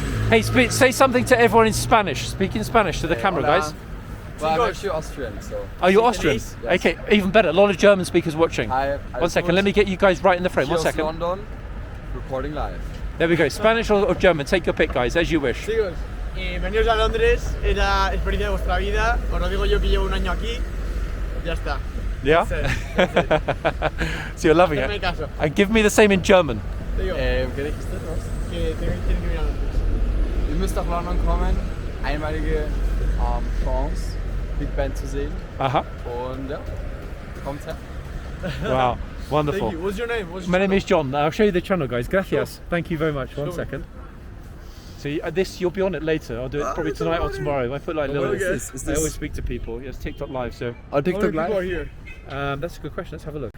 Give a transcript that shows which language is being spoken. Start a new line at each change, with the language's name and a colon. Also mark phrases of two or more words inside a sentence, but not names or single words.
English: Hey, say something to everyone in Spanish. Speak in Spanish to the camera, hola. guys. Well, I'm actually Austrian, so. Oh, you're Austrian? Yes. Okay, even better. A lot of German speakers watching. 1 second, let me get you guys right in the frame. 1 Cheers, second. London, recording live. There we go. Spanish or German? Take your pick, guys, as you wish.
Spanish: Chicos, bienvenidos a Londres, es la experiencia de vuestra vida. Os lo digo yo que llevo un año aquí. Ya está.
English: Yeah? So you're loving
Spanish: Hazme
English: it.
Spanish: caso.
English: And give me the same in German.
Spanish: Te digo,
German: Wer ist das? Was?
Spanish: que tienen que venir a Londres.
German: Ihr müsst nach London kommen. Einmalige Chance, Big Band zu sehen. Aha. Und ja, kommt her.
English: Wow. Wonderful. Thank you. What's your name? My name is John. I'll show you the channel, guys. Gracias. Thank you very much. One second. So this, you'll be on it later. I'll do it probably tonight or tomorrow. I put like little. I always speak to people. It's TikTok live, so. On TikTok live. How many people are here? That's a good question. Let's have a look.